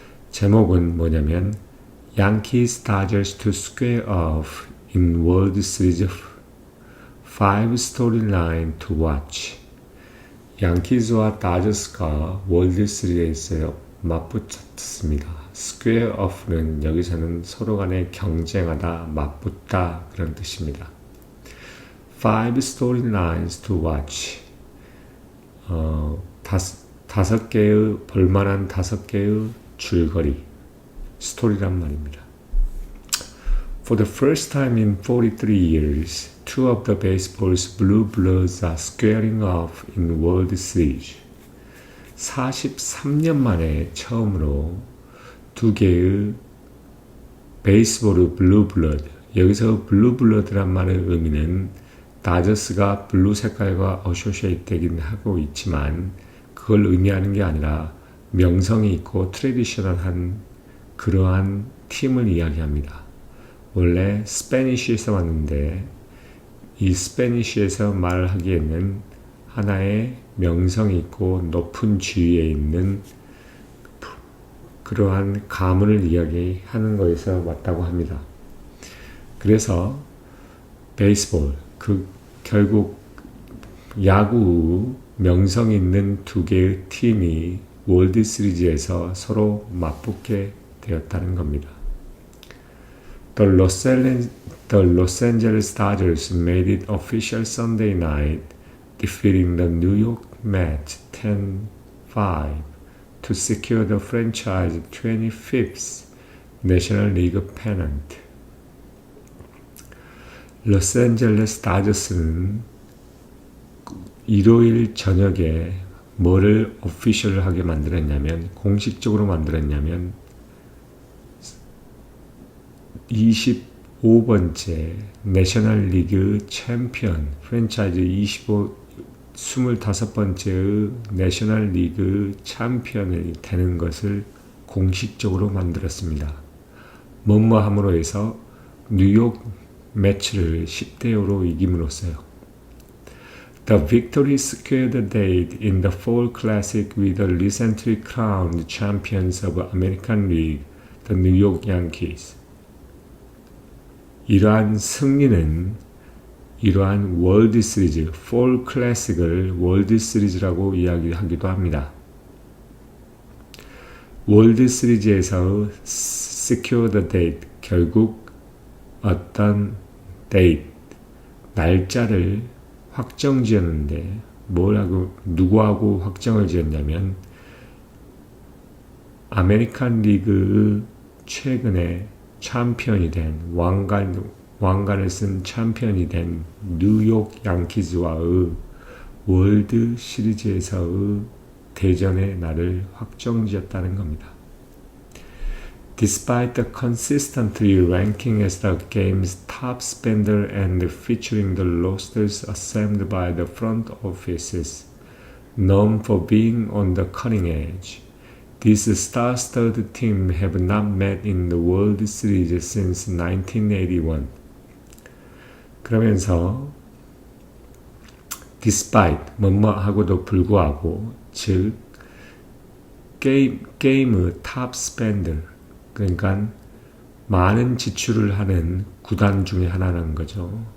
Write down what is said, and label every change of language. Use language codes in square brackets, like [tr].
[ko] 제목은 뭐냐면 [en] Yankees Dodgers to square off in World Series 5 storyline to watch. [ko] 양키즈와 다저스가 월드 시리즈에서 맞붙었습니다. square off는 여기서는 서로 간에 경쟁하다, 맞붙다 그런 뜻입니다. [en] 5 storylines to watch. [ko] 다섯 개의 볼만한 5개의 줄거리 스토리란 말입니다. [en] For the first time in 43 years, two of the baseball's blue bloods are squaring off in World Series. [ko] 43년 만에 처음으로 두 개의 베이스볼의 블루 블러드. 여기서 블루 블러드란 말의 의미는 다저스가 블루 색깔과 어소시에이트 되긴 하고 있지만 그걸 의미하는 게 아니라 명성이 있고 트레디셔널한 그러한 팀을 이야기합니다. 원래 스페니쉬에서 왔는데 이 스페니쉬에서 말하기에는 하나의 명성이 있고 높은 지위에 있는 그러한 가문을 이야기하는 것에서 왔다고 합니다. 그래서 베이스볼, 결국 야구 명성 있는 두 개의 팀이 월드 시리즈에서 서로 맞붙게 되었다는 겁니다. [en] The Los Angeles Dodgers made it official Sunday night, defeating the New York Mets 10-5 to secure the franchise 25th National League pennant. [ko] 로스앤젤레스 다저스는 일요일 저녁에 뭐를 오피셜하게 만들었냐면 공식적으로 만들었냐면 25번째 내셔널 리그 챔피언 프랜차이즈 25번째의 내셔널 리그 챔피언이 되는 것을 공식적으로 만들었습니다. 뭐뭐함으로 해서 뉴욕 매치를 10대5로 이김으로써요. [en] The victory secured the date in the Fall Classic with the recently crowned champions of American League, the New York Yankees. [ko] 이러한 승리는 이러한 월드 시리즈, Fall Classic을 월드 시리즈라고 이야기하기도 합니다. 월드 시리즈에서 [en] secure the date, [ko] 결국 어떤 데이트, 날짜를 확정 지었는데 누구하고 확정을 지었냐면 아메리칸 리그의 최근에 챔피언이 된 왕관을 쓴 챔피언이 된 뉴욕 양키즈와의 월드 시리즈에서의 대전의 날을 확정 지었다는 겁니다. [en] Despite the consistently ranking as the game's top spender and featuring the rosters assembled by the front offices, known for being on the cutting edge, these star-studded teams have not met in the World Series since 1981. [ko] 그러면서 despite 뭐뭐하고도 불구하고 즉 게임의 탑 스펜더 그러니까 많은 지출을 하는 구단 중에 하나라는 거죠.